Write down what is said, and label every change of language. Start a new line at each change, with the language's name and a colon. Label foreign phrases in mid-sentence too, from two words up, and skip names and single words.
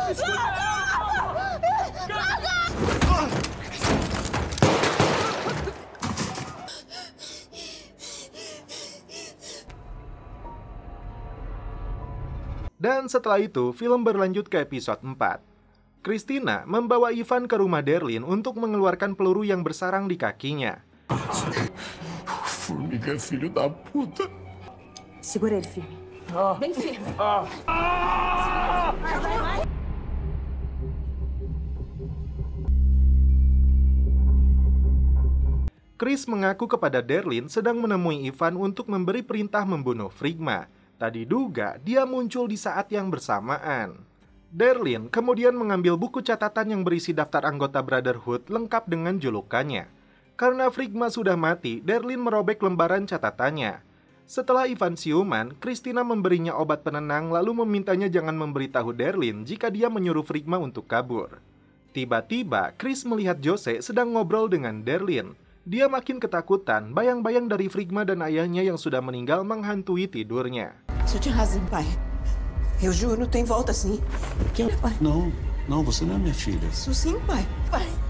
Indonesian: Dan setelah itu, film berlanjut ke episode 4. Christina membawa Ivan ke rumah Derlin untuk mengeluarkan peluru yang bersarang di kakinya.
Portuguese: Formiga é filho da puta. Segura ele firme. Bem firme.
Indonesian: Chris mengaku kepada Derlin sedang menemui Ivan untuk memberi perintah membunuh Frigma. Tadi diduga dia muncul di saat yang bersamaan. Derlin kemudian mengambil buku catatan yang berisi daftar anggota Brotherhood lengkap dengan julukannya. Karena Frigma sudah mati, Derlin merobek lembaran catatannya. Setelah Ivan siuman, Christina memberinya obat penenang lalu memintanya jangan memberitahu Derlin jika dia menyuruh Frigma untuk kabur. Tiba-tiba, Chris melihat Jose sedang ngobrol dengan Derlin. Dia makin ketakutan, bayang-bayang dari Frigma dan ayahnya yang sudah meninggal menghantui tidurnya.
Portuguese: Você tinha razão, pai. Eu juro, tem volta sim. Quem é pai? Não, você não é minha filha. Isso sim, pai. Pai.